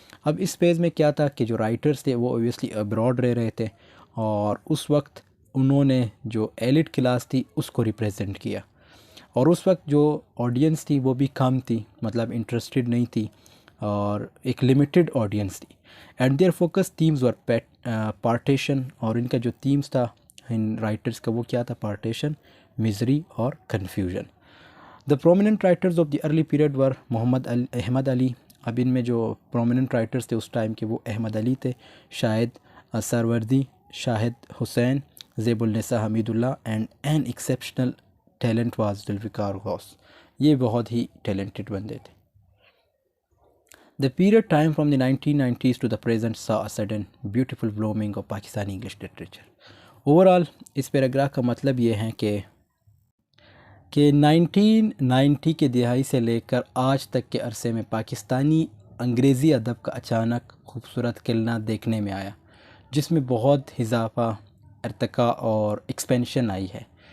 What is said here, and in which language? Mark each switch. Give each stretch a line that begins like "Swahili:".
Urdu: اب اس فیز میں کیا تھا کہ جو رائٹرز تھے وہ اوبویسلی ابراڈ رہ رہے تھے, اور اس وقت انہوں نے جو ایلیٹ کلاس تھی اس کو ریپریزنٹ کیا, اور اس وقت جو آڈینس تھی وہ بھی کم تھی, مطلب انٹرسٹڈ نہیں تھی, اور ایک لمیٹڈ آڈینس تھی.
English: and their focus themes were partition,
Urdu: اور ان کا جو تھیمز تھا ان رائٹرز کا وہ کیا تھا, پارٹیشن, مزری اور confusion.
English: The prominent writers of the early period were Ahmed Ali.
Urdu: اب ان میں جو پرومیننٹ رائٹرز تھے اس ٹائم کے وہ احمد علی تھے, شاہد سروردی, شاہد حسین, زیب النساء حمید اللہ,
English: and an exceptional talent was
Urdu: Zulfiqar غوث. یہ بہت ہی ٹیلنٹڈ بندے تھے.
English: The period time from the 1990s to the present saw a sudden beautiful blooming of Pakistani English literature.
Urdu: Overall, اس paragraph کا مطلب یہ ہے کہ 1990 کے دہائی سے لے کر آج تک کے عرصے میں پاکستانی انگریزی ادب کا اچانک خوبصورت کھلنا دیکھنے میں آیا, جس میں بہت اضافہ, ارتقاء اور ایکسپینشن آئی ہے.